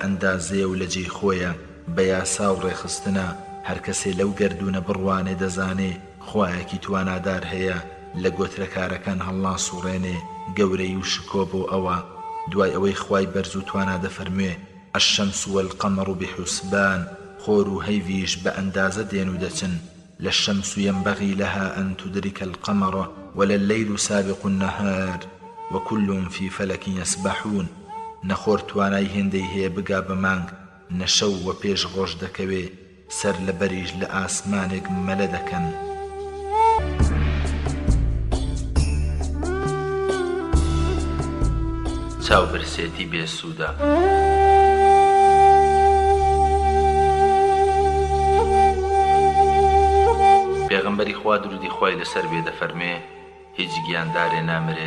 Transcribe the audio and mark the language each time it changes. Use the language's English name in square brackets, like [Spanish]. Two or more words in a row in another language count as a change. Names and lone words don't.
[Central Kurdish] ئەندازەیە و لە جێی خۆیە بە یاسا و ڕێخستنە هەر کەسێ لەو گەردوونە بڕوانێ دەزانێ خوایەکی توانادار هەیە لە گۆترەکارەکان هەڵناسوڕێنێ گەورەی و شکۆ بۆ ئەوە دوای ئەوەی خوای بەرز و توانا دەفەرموێ [Arabic] الشمس والقمر بحسبان [Central Kurdish] خۆر و هەیڤیش بە ئەندازە دێن و دەچن [Arabic] للشمس ينبغي لها أن تدرك القمر ولا الليل سابق النهار وكل في فلك يسبحون [Central Kurdish] نخور توانای هێندەی هەیە بگا بە مانگ نەشەو و پێش ڕۆژ دەکەوێ سەر لە بەریش لە ئاسمانێک مەلە دەکەن چاوبرسێتی بێسوودە پێغەمبەری خوا درودی خوای لەسەر بێ دەفەرمێ هیچ گیاندارێ نامرێت